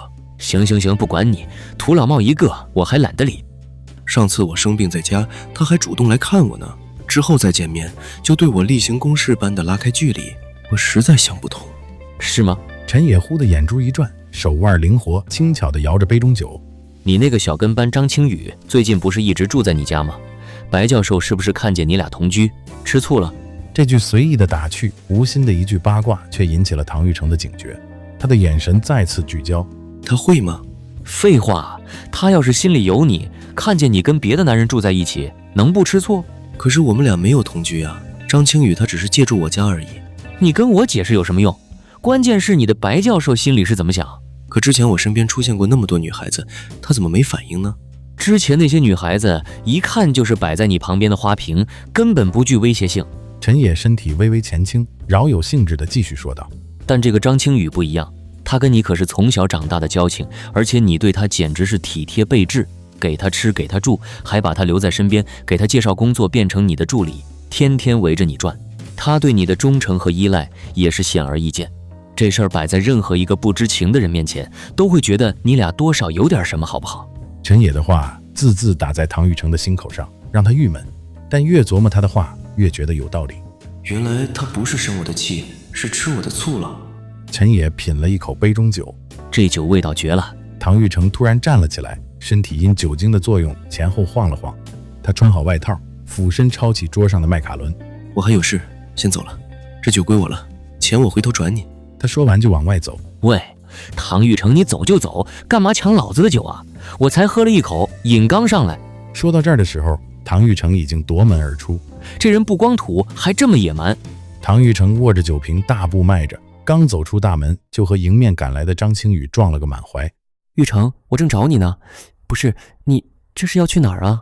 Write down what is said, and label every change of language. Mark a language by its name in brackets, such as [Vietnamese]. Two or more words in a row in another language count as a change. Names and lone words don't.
[Chinese] 行，不管你，土老帽一個，我還懶得理。上次我生病在家，他還主動來看我呢，之後再見面就對我例行公事般的拉開距離，我實在想不通。”“ 是嗎？” 陳野忽的眼珠一轉，手腕靈活輕巧地搖着杯中酒。 “你那個小跟班張青宇最近不是一直住在你家嗎？白教授是不是看见你倆同居，吃醋了？” 這句隨意的打趣，無心的一句八卦，卻引起了唐玉成的警覺。他的眼神再次聚焦。 “他會嗎？”“ 廢話，他要是心裡有你，看見你跟別的男人住在一起，能不吃醋？”“ 可是我們倆沒有同居啊，張青宇他只是借住我家而已。”“ 你跟我解釋有什麼用？關鍵是你的白教授心裡是怎麼想？”“ 可之前我身邊出現過那麼多女孩子，他怎麼沒反應呢？”“ 之前那些女孩子一看就是擺在你旁邊的花瓶，根本不具威脅性。” 陳野身體微微前傾，饒有興致地繼續說道：“ 但這個張青宇不一樣，他跟你可是從小長大的交情，而且你對他簡直是體貼備至，給他吃給他住，還把他留在身邊，給他介紹工作，變成你的助理，天天圍着你轉。他對你的忠誠和依賴也是顯而易見。這事兒擺在任何一個不知情的人面前，都會覺得你倆多少有點什麼，好不好？” 陳野的話字字打在唐玉成的心口上，讓他鬱悶，但越琢磨他的話，越覺得有道理。原來他不是生我的氣，是吃我的醋了。陳野品了一口杯中酒，這酒味道絕了。唐玉成突然站了起來，身體因酒精的作用前後晃了晃。他穿好外套，俯身抄起桌上的麥卡倫。 “我還有事，先走了。這酒歸我了，錢我回頭轉你。” 他說完就往外走。 “喂，唐玉成，你走就走，幹嘛搶老子的酒啊？我才喝了一口，癮剛上來。” 說到這兒的時候，唐玉成已經奪門而出。這人不光土，還這麼野蠻。唐玉成握着酒瓶，大步邁着，剛走出大門，就和迎面趕來的張青宇撞了個滿懷。 “玉成，我正找你呢。不是，你這是要去哪兒啊？”“